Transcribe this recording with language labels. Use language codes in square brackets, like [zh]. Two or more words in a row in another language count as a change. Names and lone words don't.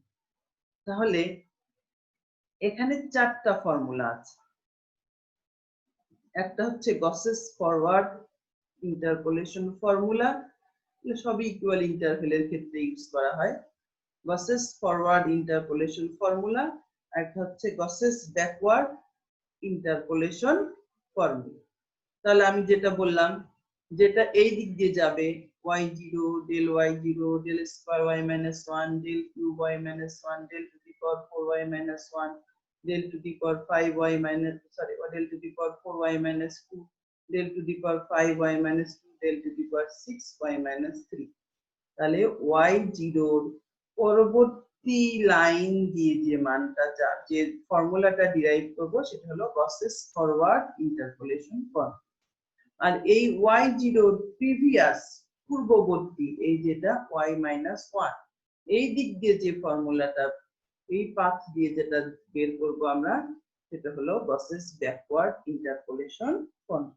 [bn] তাহলে এখানে চারটা ফর্মুলা আছে, একটা হচ্ছে [en] Gauss's forward interpolation formula, [bn] সবই [en] equal interval [bn] ক্ষেত্রে ইউজ করা হয়। [en] Gauss's forward interpolation formula, [bn] একটা হচ্ছে [en] Gauss's backward interpolation formula. [bn] তাহলে আমি যেটা বললাম, যেটা এই দিক দিয়ে যাবে [en] y0 del y0 del square y minus 1 del cube y minus 1 del to the power 4y minus 1 del to the power 5y minus del to the power 4y minus 2 del to the power 5y minus 2 del to the power 6y minus 3। [bn] তাহলে y0 পরবর্তী লাইন দিয়ে যে মানটা যে ফর্মুলাটা ডিরাইভ করব সেটা হলো [en] Gauss's forward interpolation formula. [bn] আর এই y0 প্রিভিয়াস পূর্ববর্তী এই যেটা [en] y minus 1, [bn] এই দিক দিয়ে যে ফর্মুলাটা এই পাথ দিয়ে যেটা বের করব আমরা সেটা হলো [en] Gauss's backward interpolation formula.